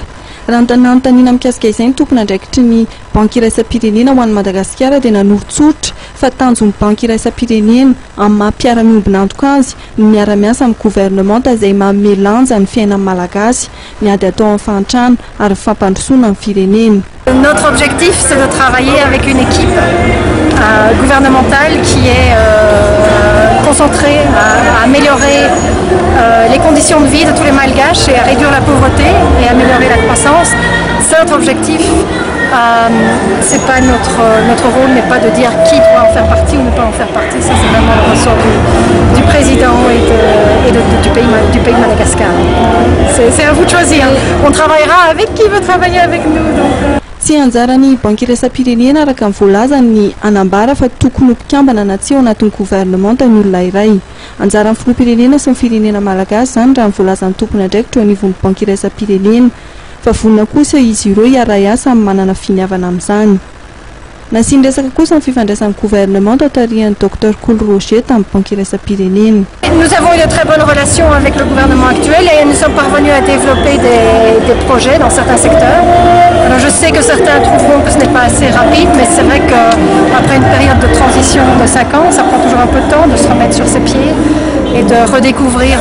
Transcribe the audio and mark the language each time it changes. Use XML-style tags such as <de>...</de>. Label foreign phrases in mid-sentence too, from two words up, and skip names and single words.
<mg>Raha nanontaniana mikasika izay ny tompona andraikitry ny banky iraisam-pirenena ho an'ny Madagasikara dia nanoro-tsoritra fa tanjon'ny banky iraisam-pirenena amin'ny maha-mpiara-miombina antoka azy ny miara-miasa amin'ny gouvernemanta izay manome lanja ny fiainan'ny malagasy, miady atao amin'ny fahantrana ary fampandrosoana amin'ny firenena.</mg> <fr>Notre objectif, c'est de travailler avec une équipe gouvernementale qui est concentrée à améliorer les conditions de vie de tous les Malgaches et à réduire la pauvreté et améliorer la croissance. C'est notre objectif. C'est pas notre rôle n'est pas de dire qui doit en faire partie ou ne pas en faire partie. Ça, c'est vraiment le ressort du président et du pays Madagascar. C'est à vous de choisir. On travaillera avec qui veut travailler avec nous. Donc,</fr> <mg>Tsy anjarany banky iraisam-pirenena araka ny voalazany anambara fa tokony mpikambana na tsy ao anatin'ny gouvernemanta ny olona iray. Anjaran'ny filoham-pirenena sy ny firenena malagasy izany raha ny voalazan'ny tompona andraikitra eo anivon'ny banky iraisam-pirenena fa vonona kosa izy ireo hiara asa amin'ny manana finiavana amin'izany. Nasiany resaka kosa ny fifandraisan'ny gouvernemanta tarihan'ny Dr Koul Roger tamin'ny banky iraisam-pirenena.</mg> <fr>Nous avons eu de très bonnes relations avec le gouvernement actuel et nous sommes parvenus à développer des projets dans certains secteurs. Alors je sais que certains trouveront que ce n'est pas assez rapide, mais c'est vrai qu'après une période de transition de 5 ans, ça prend toujours un peu de temps de se remettre sur ses pieds et de redécouvrir.</fr>